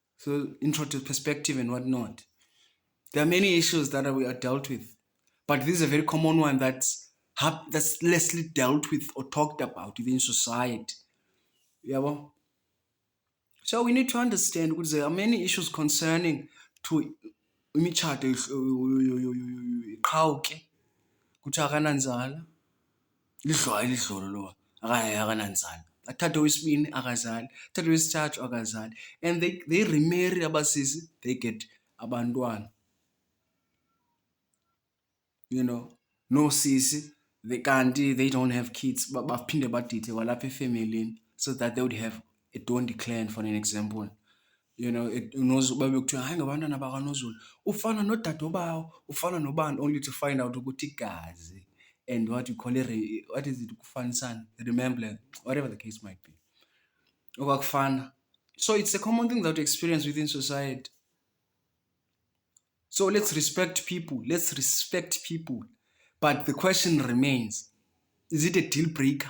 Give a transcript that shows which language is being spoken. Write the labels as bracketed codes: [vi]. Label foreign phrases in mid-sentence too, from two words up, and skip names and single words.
[en] So intro to perspective and whatnot. There are many issues that we are dealt with, but this is a very common one that's lessly dealt with or talked about within society. Yeah, well, so we need to understand because there are many issues concerning to [zu] imitshato iqhawuke kuthi akananzala lidlwa lo akananzala athathe wesibini akazali athathe wesithathu akazali [en] and they remarry abasisi they get abantwana, you know, no sisi they kanti they don't have kids [zu] baphinde badithe kwalapha efemelini [en] so that they would have a dondi clan for an example. You know, [zu] babe kuthiwa hayi ngabantwana bakanozulu ufana nodadobawo ufana nobani [en] only to find out [zu] ukuthi igazi [en] and what you call it, what is it, ukufanisana, remember, whatever the case might be, okwakufana. So it's a common thing that we experience within society. So let's respect people. Let's respect people. But the question remains, is it a deal breaker?